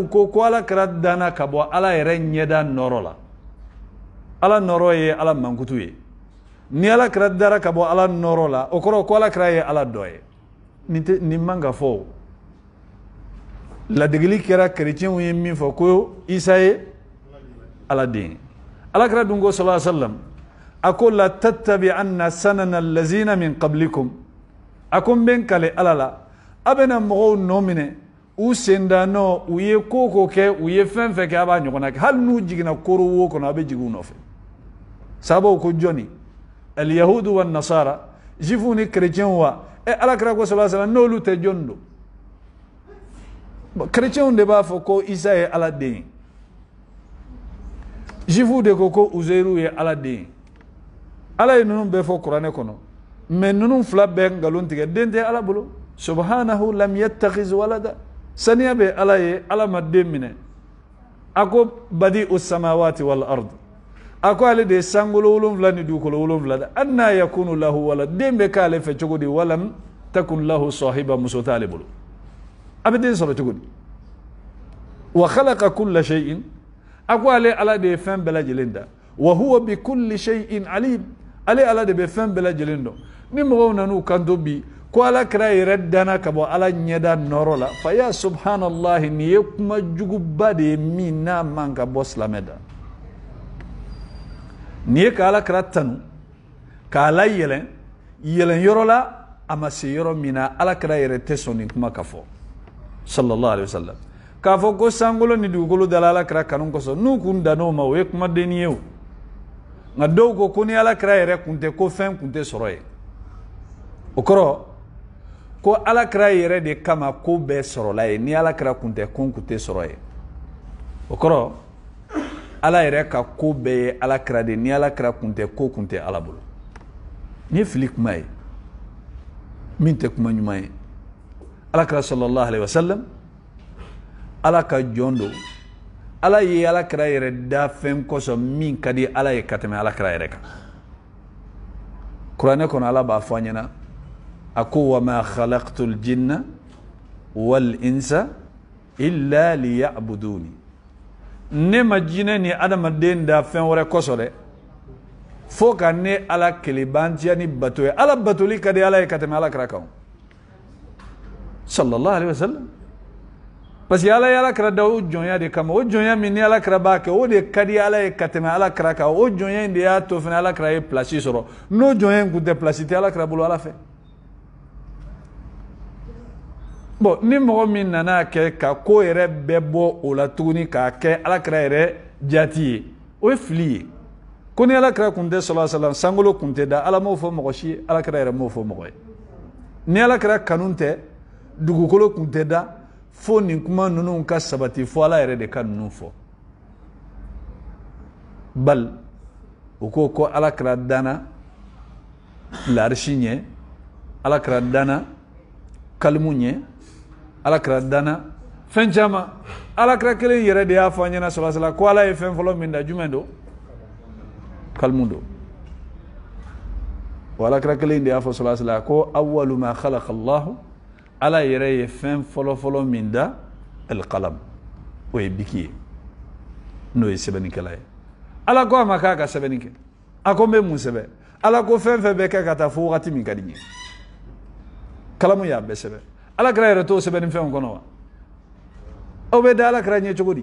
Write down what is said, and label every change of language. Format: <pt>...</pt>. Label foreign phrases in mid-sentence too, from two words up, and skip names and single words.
<bm>ko ala kira danna ka bɔ ala yɛrɛ ɲɛda nɔrɔ la ala nɔrɔ ye ala mankutu ye ni ala kira dara ka bɔ ala nɔrɔ la o kɔrɔ ko ala kira ye ala dɔ ye nin man ka fɔ ladegeli kɛra kerecɛnw ye min fɔ ko isa ye ala den ala kira dun ko</bm> <ar>صلى الله عليه وسلم</ar> <bm>a ko</bm> <ar>لتتبعن سنن الذين من قبلكم</ar> <bm>a ko n bɛ n kale ala la a bɛna mɔgɔw nɔ minɛ u sendannɔ u ye ko ko kɛ u ye fɛn fɛn kɛ a b'a ɲɔgɔnna kɛ hali n'u jiginna koro wo kɔnɔ a bɛ jigin u nɔfɛ sababu ko jɔnni</bm> <ar>اليهود والنصارى</ar> <bm>jifu ni kerecɛnw wa ala kira ko</bm> <ar>صلى الله عليه وسلم</ar> <bm>n'olu tɛ jɔnni don chrétien de b'a fɔ ko Isa ye Ala den. Juif de ko Uzairu ye Ala den. Ala ye ninnu bɛɛ fɔ kuranɛ kɔnɔ. Mais ninnu fila bɛɛ ngalon tigɛ den tɛ Ala bolo.</bm> <ar>سبحانه لم يتخذ ولدا.</ar> <bm>Saniya bɛ Ala ye, Ala ma den minɛ. A ko</bm> <ar>بديع السماوات والأرض.</ar> <bm>A ko ale de ye sankolo 7 ni dugukolo 7 da.</bm> <ar>أنى يكون له ولد.</ar> <bm>Den bɛ k'ale fɛ cogo di?</bm> <ar>ولم تكن له صاحبة,</ar> <bm>muso t'ale bolo. A bɛ den sɔrɔ cogo di?</bm> <ar>وخلق كل شيء.</ar> <bm>A ko ale Ala de ye fɛn bɛɛ lajɛlen da.</bm> <ar>وهو بكل شيء عليم.</ar> <bm>Ale Ala de bɛ fɛn bɛɛ lajɛlen dɔn. Ni mɔgɔw nan'u kanto bi ko Ala kira yɛrɛ danna ka bɔ Ala ɲɛda nɔrɔ la,</bm> <ar>فيا سبحان الله,</ar> <bm>nin ye kuma juguba de ye min n'a man ka bɔ silamɛ da. Nin ye ka Ala kira tanu k'a la yɛlɛn yɔrɔ la a ma se yɔrɔ min na Ala kira yɛrɛ tɛ sɔn nin kuma ka fɔ</bm> <ar>صلى الله عليه وسلم.</ar> <bm>K'a fɔ ko sankolo ni dugukolo dala Ala kira kanu kosɔn n'u kun dan'o ma o ye kumadenni ye o. Nka dɔw ko ni Ala kira yɛrɛ kun tɛ ko fɛn kun tɛ sɔrɔ yen. O kɔrɔ ko Ala kira yɛrɛ de kama ko bɛɛ sɔrɔla yen, ni Ala kira kun tɛ ko kun tɛ sɔrɔ yen. O kɔrɔ Ala yɛrɛ ka ko bɛɛ ye Ala kira de, ni Ala kira kun tɛ ko kun tɛ Ala bolo. Ni ye fili kuma ye min tɛ kuma ɲuman ye. Ala kira</bm> <ar>صلى الله عليه وسلم</ar> <bm>Ala ka jɔn do. Ala ye Ala kira yɛrɛ da fɛn kosɔn min ka di Ala ye ka tɛmɛ Ala kira yɛrɛ kan. Kuranɛ kɔnɔ Ala b'a fɔ an ɲɛna a ko</bm> <ar>وما خلقت الجن والإنس إلا ليعبدون.</ar> <bm>Ne ma jinɛ ni adamaden da fɛn wɛrɛ kosɔn dɛ, fo ka ne Ala kelebantiya ni bato ye. Ala batoli ka di Ala ye ka tɛmɛ Ala kira kan</bm> <ar>صلى الله عليه وسلم.</ar> <fr>Parce que</fr> <bm>Ala ye Ala kira da o jɔnya de kama. O jɔnya min ni Ala kira b'a kɛ o de ka di Ala ye ka tɛmɛ Ala kira kan. O jɔnya in de y'a to fana Ala kira ye place sɔrɔ. N'o jɔnya in kun tɛ place tɛ Ala kira bolo Ala fɛ. Bon, ni mɔgɔ min nana kɛ ka ko yɛrɛ bɛɛ bɔ o la tuguni k'a kɛ Ala kira yɛrɛ jati ye, o ye fili ye. Ko ni Ala kira kun tɛ</bm> <ar>صلى الله عليه وسلم</ar> <bm>sankolo kun tɛ da, Ala m'o fɔ mɔgɔ si ye, Ala kira yɛrɛ m'o fɔ mɔgɔ ye. Ni Ala kira kanu tɛ, dugukolo kun tɛ da, fo nin kuma ninnu ka sabati fo Ala yɛrɛ de ka ninnu fɔ. Bal u ko Ala kira danna l'arshi ɲɛ, Ala kira danna kalimu ɲɛ, Ala kira danna fɛn caman. Ala kira kelen yɛrɛ de y'a fɔ an ɲɛna</bm> <ar>صلى الله عليه وسلم</ar> <bm>ko Ala ye fɛn fɔlɔ min da jumɛn do? Kalimu do. Wa Ala kira kelen de y'a fɔ</bm> <ar>صلى الله عليه وسلم</ar> <bm>ko</bm> <ar>أول ما خلق الله,</ar> <bm>Ala yɛrɛ ye fɛn fɔlɔ min da al-qalam, o ye biki ye n'o ye sɛbɛnnikɛla ye. Ala ko a ma k'a ka sɛbɛnni kɛ, a ko n bɛ mun sɛbɛn? Ala ko fɛn fɛn bɛ kɛ ka taa fo wagati min ka di n ye. Kalamu y'a bɛɛ sɛbɛn. Ala kira yɛrɛ t'o sɛbɛnni fɛnw kɔnɔ wa? Aw bɛ da Ala kira ɲɛ cogo di?</bm>